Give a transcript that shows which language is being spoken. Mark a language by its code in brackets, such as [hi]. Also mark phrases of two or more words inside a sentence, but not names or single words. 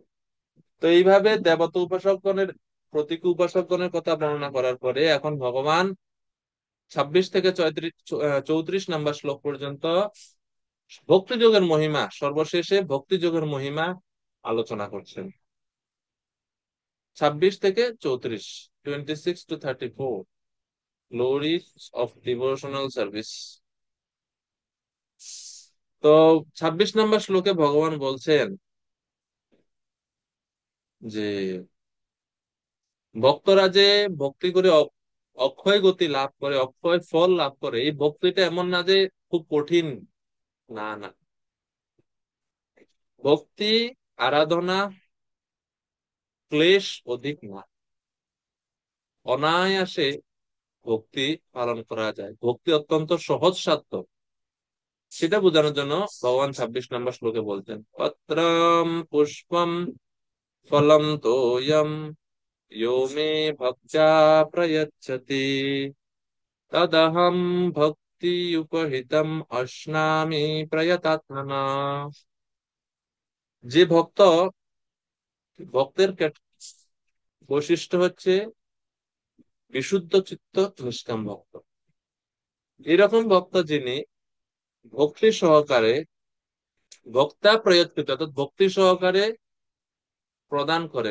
[bn] তো এইভাবে দেবতা উপাসকগণের, প্রতীকী উপাসকগণের কথা বর্ণনা করার পরে, এখন ভগবান 26 থেকে 34 নম্বর শ্লোক পর্যন্ত ভক্তিযোগের মহিমা, সর্বশেষে ভক্তিযোগের মহিমা আলোচনা করছেন। [en] 26 থেকে 34, 26 to 34, glories of devotional service. [bn] তো 26 নম্বর শ্লোকে ভগবান বলছেন যে ভক্তরা যে ভক্তি করে অক্ষয় গতি লাভ করে, অক্ষয় ফল লাভ করে, এই ভক্তিটা এমন না যে খুব কঠিন। না না, ভক্তি আরাধনা ক্লেশ অধিক না, অনায়াসে ভক্তি পালন করা যায়, ভক্তি অত্যন্ত সহজ সাধ্য। সেটা বোঝানোর জন্য ভগবান 26 নম্বর শ্লোকে বলছেন, [sa] পত্রম পুষ্পম ফলম তোয়ম यो मे भक्त्या प्रयच्छति तदहं भक्ति उपहितम अश्नामि प्रयतात्मना। [bn] যে ভক্ত, ভক্তের বৈশিষ্ট্য হচ্ছে বিশুদ্ধ চিত্ত নিষ্কাম ভক্ত। এরকম ভক্ত যিনি ভক্তি সহকারে, ভক্তা প্রয়ত্ত অর্থাৎ ভক্তি সহকারে প্রদান করেন।